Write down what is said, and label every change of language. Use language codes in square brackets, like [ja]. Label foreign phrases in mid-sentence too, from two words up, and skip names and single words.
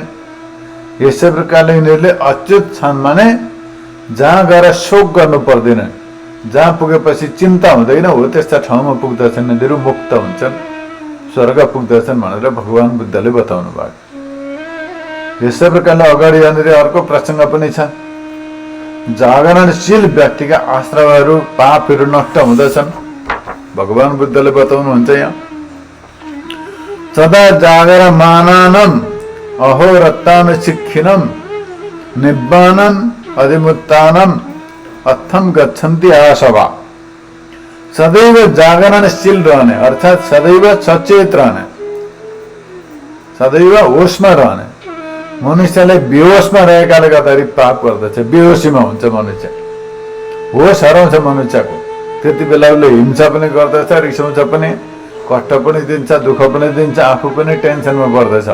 [ne] यसै प्रकारले यिनीहरूले अच्युत छन्, माने जहाँ गएर शोक गर्नु पर्दैन, जहाँ पुगेपछि चिन्ता हुँदैन, हो त्यस्ता ठाउँमा पुग्दछन् यिनीहरू मुक्त हुन्छन्, स्वर्ग पुग्दछन् भनेर भगवान बुद्धले बताउनु भयो। यसै प्रकारले अगाडि यहाँनिर अर्को प्रसङ्ग पनि छ। जागरणशील व्यक्तिका आश्रमहरू, पापहरू नष्ट हुँदछन्। भगवान बुद्धले बताउनुहुन्छ यहाँ, [pi] सदा जागरमानानं अहोरत्तान शिक्षिणं निब्बानं अधिमुत्तानं अर्थम गच्छन्ति आसवा। [ne] सदैव जागरणशील रहने अर्थात सदैव सचेत रहने, सदैव होसमा रहने। मनुष्यले बेहोसमा रहेकाले गर्दाखेरि पाप गर्दछ, बेहोसीमा हुन्छ मनुष्य, होस हराउँछ मनुष्यको। त्यति बेला उसले हिंसा पनि गर्दछ, रिसाउँछ पनि, कष्ट पनि दिन्छ, दुःख पनि दिन्छ, आफू पनि टेन्सनमा पर्दछ।